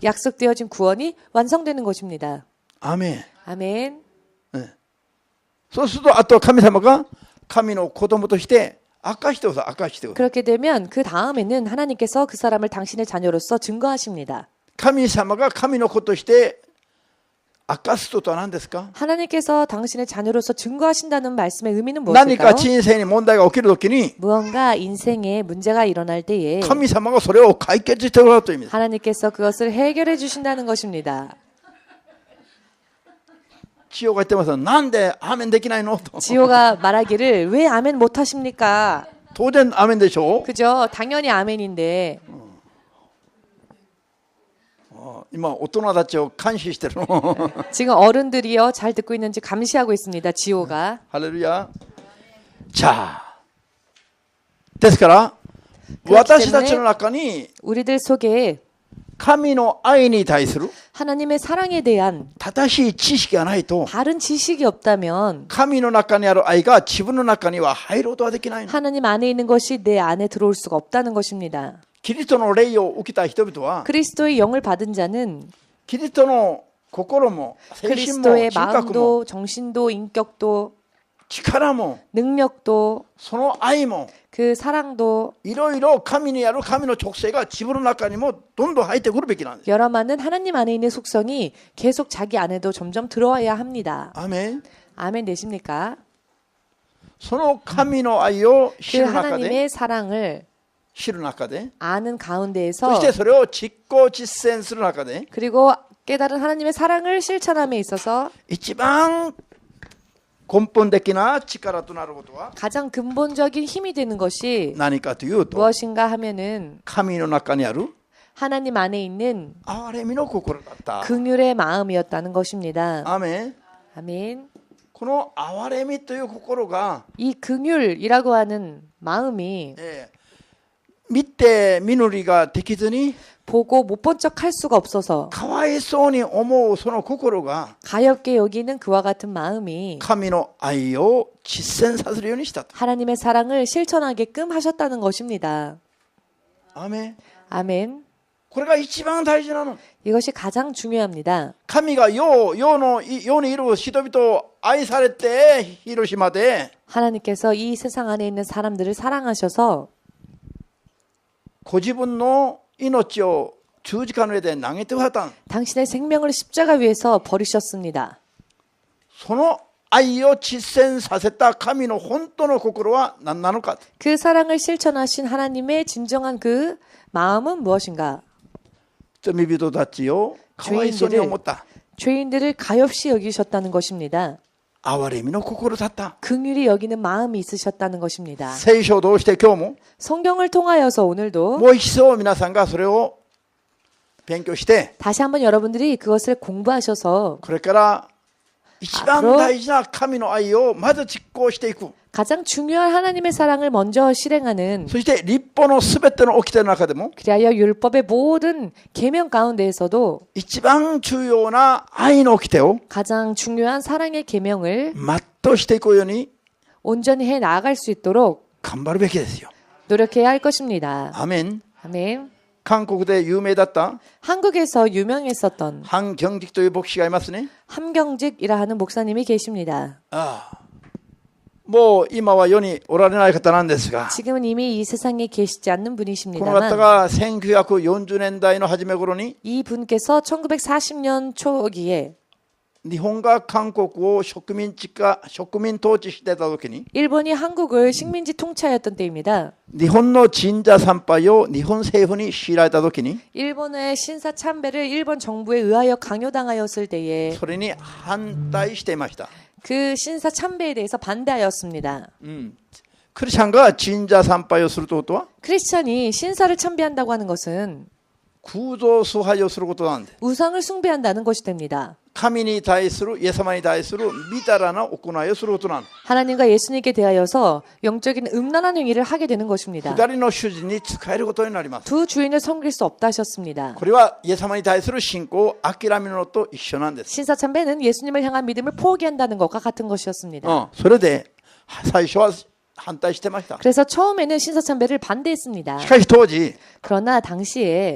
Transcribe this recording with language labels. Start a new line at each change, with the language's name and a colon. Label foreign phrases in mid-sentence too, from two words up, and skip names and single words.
Korean: 약속되어진 구원이 완성되는 것입니다.
Japanese: アーメン。
Korean: 아멘.
Japanese: そうするとあとは神様が神の子供として明かしてください。明かしてください。
Korean: 그렇게 되면 그 다음에는 하나님께서 그 사람을 당신의 자녀로서 증거하십니다.
Japanese: 神様が神の子として明かすとは何ですか？
Korean: 하나님께서 당신의 자녀로서 증거하신다는 말씀의 의미는
Japanese: 何か
Korean: 무엇일까요?
Japanese: 人生に問題が起きるときに
Korean: 무언가 인생에 문제가 일어날 때에
Japanese: 神様がそれを解決してくださるという意味です。
Korean: 하나님께서 그것을 해결해 주신다는 것입니다.
Japanese: 千代が言ってますよ。なんでアーメンできないのと。
Korean: 지호가 말하기를 왜 아멘 못 하십니까?
Japanese: 当然アーメンでしょう。
Korean: 그죠? 당연히 아멘인데
Japanese: 今大人たちを監視してるの。
Korean: 지금 어른들이요 잘 듣고 있는지 감시하고 있습니다. 지호가.
Japanese: ハレルヤ。じゃあですから私たちの中に
Korean: 우리들 속에
Japanese: 神の愛に対する
Korean: 하나님의 사랑에 대한
Japanese: 正しい知識がないと
Korean: 바른 지식이 없다면
Japanese: 神の中にある愛が自分の中には入ることはできないの。
Korean: 하나님 안에 있는 것이 내 안에 들어올 수가 없다는 것입니다.
Japanese: キリストの霊を受けた人々は
Korean: 그리스도의 영을 받은 자는
Japanese: キリストの心も精神も
Korean: 그리스도의
Japanese: 人格も
Korean: 마음도 정신도 인격도
Japanese: 力も
Korean: 능력도
Japanese: その愛も
Korean: 그 사랑도
Japanese: いろいろ神にある神の直性が自分の中にもどんどん入ってくるべきなんです。
Korean: 여러 많은 하나님 안에 있는 속성이 계속 자기 안에도 점점 들어와야 합니다.
Japanese: アーメン。
Korean: 아멘 되십니까?
Japanese: その神の愛を
Korean: 그
Japanese: 知る中で
Korean: 하나님의 사랑을
Japanese: 知る中で
Korean: 아는
Japanese: そ
Korean: 가운데에서
Japanese: してそれを実行実践する中で
Korean: 그리고 깨달은 하나님의 사랑을 실천함에 있어서
Japanese: 一番根本的な力となることは
Korean: 가장 근본적인 힘이 되는 것이
Japanese: 何かというと
Korean: 무엇인가 하면은
Japanese: 神の中にある
Korean: 하나님 안에 있는
Japanese: 憐れみの心だった。
Korean: 긍휼의 마음이었다는 것입니다.
Japanese: アーメン。
Korean: 아멘.
Japanese: この憐れみという心が
Korean: 이 긍휼이라고 하는 마음이
Japanese: 見て見ぬりができずに
Korean: 보고 못 본 척 할 수가 없어서
Japanese: かわいそうに思うその心が
Korean: 가엾게 여기는 그와 같은 마음이
Japanese: 神の愛を実践させるようにしたと。
Korean: 하나님의 사랑을 실천하게끔 하셨다는 것입니다.
Japanese: アーメン。
Korean: 아멘.
Japanese: これが一番大事なの。
Korean: 이것이 가장 중요합니다.
Japanese: 神が世にいる人々を愛されて広島で
Korean: 하나님께서 이 세상 안에 있는 사람들을 사랑하셔서
Japanese: ご自分の命を十字架の上で投げてくださった。
Korean: 당신의 생명을 십자가 위에서 버리셨습니다.
Japanese: その愛を実践させた神の本当の心は何なのか。
Korean: 그 사랑을 실천하신 하나님의 진정한 그 마음은 무엇인가?
Japanese: 罪人たちをかわいそうに思った。
Korean: 죄인들을 가엾이 여기셨다는 것입니다.
Japanese: 憐れみの心だった。
Korean: 긍휼히 여기는 마음이 있으셨다는 것입니다.
Japanese: 聖書を通して今日も
Korean: 성경을 통하여서 오늘도
Japanese: もう一層皆さんがそれを勉強して
Korean: 다시 한번 여러분들이 그것을 공부하셔서
Japanese: これから一番大事な神の愛をまず実行していく。
Korean: 가장 중요한 하나님의 사랑을 먼저 실행하는
Japanese: そして律法のすべての掟の中でも
Korean: 그리하여 율법의 모든 계명 가운데에서도
Japanese: 一番重要な愛の掟を
Korean: 가장 중요한 사랑의 계명을
Japanese: 全うしていくように
Korean: 온전히 해 나아갈 수 있도록
Japanese: 頑張るべきですよ。
Korean: 노력해야 할 것입니다.
Japanese: アメン。
Korean: 아멘.
Japanese: 韓国で有名だった
Korean: 한국에서 유명했었던
Japanese: 한경직 という牧師がいますね。
Korean: 함경직이라 하는 목사님이 계십니다.
Japanese: ああ、 もう今は世におられない方なんですが、
Korean: 지금은 이미 이 세상에 계시지 않는
Japanese: この
Korean: 분이십니다만
Japanese: 方が1940年代の初め頃に
Korean: 이 분께서 1940년 초기에
Japanese: 日本が韓国を植民統治してた時に
Korean: 일본이 한국을 식민지 통치하였던 때입니다.
Japanese: 日本の神社参拝を日本政府に強いられた時に
Korean: 일본의 신사 참배를 일본 정부에 의하여 강요당하였을 때에
Japanese: それに反対していました。
Korean: 그 신사 참배에 대해서 반대하였습니다.
Japanese: クリスチャンが神社参拝をするということは
Korean: 크리스천이 신사를 참배한다고 하는 것은
Japanese: 空像崇拝をすることなんで、
Korean: 우상을 숭배한다는 것이 됩니다.
Japanese: 神に対するイエス様に対するみだらな行いをすることなんで、
Korean: 하나님과 예수님께 대하여서 영적인 음란한 행위를 하게 되는 것입니다.
Japanese: 二人の主人に仕えることになります。
Korean: 두 주인을 섬길 수 없다 하셨습니다.
Japanese: これはイエス様に対する信仰を諦めるのと一緒なんです。
Korean: 신사 참배는 예수님을 향한 믿음을 포기한다는 것과 같은 것이었습니다.
Japanese: それで最初は反対してました。
Korean: 그래서 처음에는 신사 참배를 반대했습니다.
Japanese: しかし当時
Korean: 그러나 당시에